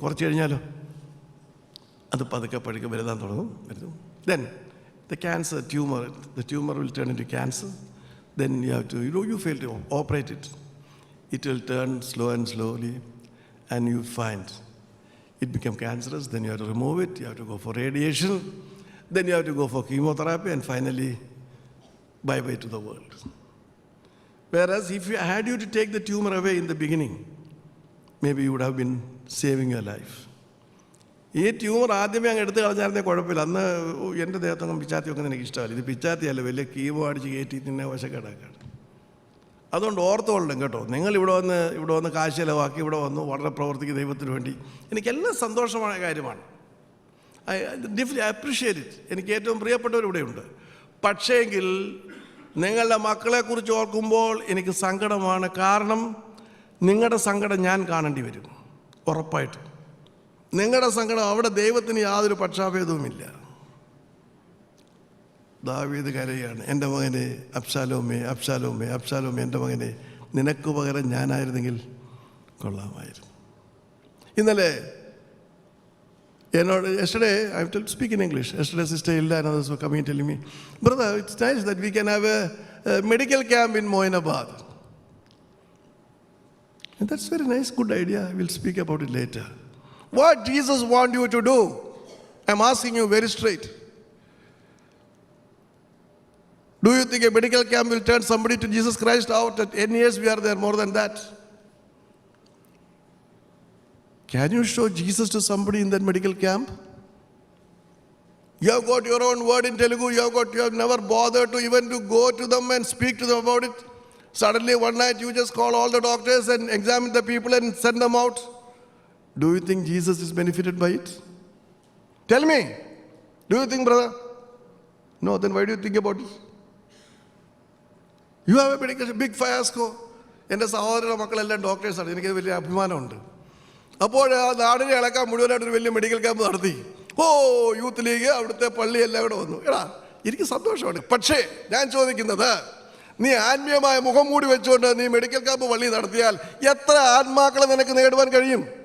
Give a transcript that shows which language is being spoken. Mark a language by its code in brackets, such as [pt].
[ml] കുറച്ച് കഴിഞ്ഞാലോ അത് പതുക്കെ പഴുക്കെ വലുതാൻ തുടങ്ങും. [en] Then the tumor will turn into cancer. Then you have to, you fail to operate it. It will turn slowly and you find it become cancerous. Then you have to remove it. You have to go for radiation. Then you have to go for chemotherapy and finally bye-bye to the world. Whereas if you had you to take the tumor away in the beginning, maybe you would have been saving your life. [ml] ഈ tumour ആദ്യമേ അങ്ങ് എടുത്ത് കളഞ്ഞായിരുന്നേ കുഴപ്പമില്ല. അന്ന് എൻ്റെ ദേഹത്തൊന്നും പിച്ചാത്തി വെക്കുന്നത് എനിക്ക് ഇഷ്ടമല്ല. ഇത് പിച്ചാത്തിയല്ല, വലിയ കീമോ അടിച്ച് കയറ്റി നിന്നെ വശക്കേടാക്കാണ്. അതുകൊണ്ട് ഓർത്തോളും കേട്ടോ, നിങ്ങൾ ഇവിടെ വന്ന് കാശ് ചിലവാക്കി ഇവിടെ വന്നു വളരെ പ്രവർത്തിക്കുന്ന ദൈവത്തിന് വേണ്ടി എനിക്കെല്ലാം സന്തോഷമായ കാര്യമാണ്. [en] I appreciate it. [ml] എനിക്ക് ഏറ്റവും പ്രിയപ്പെട്ടവർ ഇവിടെയുണ്ട്. പക്ഷേങ്കിൽ നിങ്ങളുടെ മക്കളെക്കുറിച്ച് ഓർക്കുമ്പോൾ എനിക്ക് സങ്കടമാണ്. കാരണം നിങ്ങളുടെ സങ്കടം ഞാൻ കാണേണ്ടി വരും ഉറപ്പായിട്ടും. നിങ്ങളുടെ സങ്കടം അവിടെ ദൈവത്തിന് യാതൊരു പക്ഷാഭേദവുമില്ല. ദാവീദ് കരയാണ്, എൻ്റെ മകനെ അബ്ശാലോമേ, അബ്ശാലോമേ, അബ്ശാലോമേ, എൻ്റെ മകനെ നിനക്ക് പകരം ഞാനായിരുന്നെങ്കിൽ കൊള്ളാമായിരുന്നു. ഇന്നലെ [en] yesterday, I have to speak in English. Yesterday, Sister Hilda and others were coming and telling me, brother, it's nice that we can have a medical camp in Moinabad. And that's very nice, good idea. We'll speak about it later. What Jesus wants you to do? I'm asking you very straight. Do you think a medical camp will turn somebody to Jesus Christ out? At 10 years, we are there, more than that. Can you show Jesus to somebody in that medical camp? You have got your own word in Telugu. You have never bothered to even to go to them and speak to them about it. Suddenly one night you just call all the doctors and examine the people and send them out. Do you think Jesus is benefited by it? Tell me. Do you think, brother? No, then why do you think about it? You have a medical big fiasco. [ml] എൻ്റെ സഹോദര മക്കളെല്ലാം ഡോക്ടേഴ്സാണ്. എനിക്ക് വലിയ അഭിമാനമുണ്ട്. അപ്പോൾ ആ നാടിനെ ഇളക്കാൻ മുഴുവനായിട്ടൊരു വലിയ മെഡിക്കൽ ക്യാമ്പ് നടത്തി. യൂത്ത് ലീഗ്, അവിടുത്തെ പള്ളി എല്ലാം കൂടെ വന്നു. എനിക്ക് സന്തോഷമാണ്. പക്ഷേ ഞാൻ ചോദിക്കുന്നത്, നീ ആത്മീയമായ മുഖം മൂടി വെച്ചുകൊണ്ട് നീ മെഡിക്കൽ ക്യാമ്പ് പള്ളി നടത്തിയാൽ എത്ര ആത്മാക്കളെ നിനക്ക് നേടുവാൻ കഴിയും?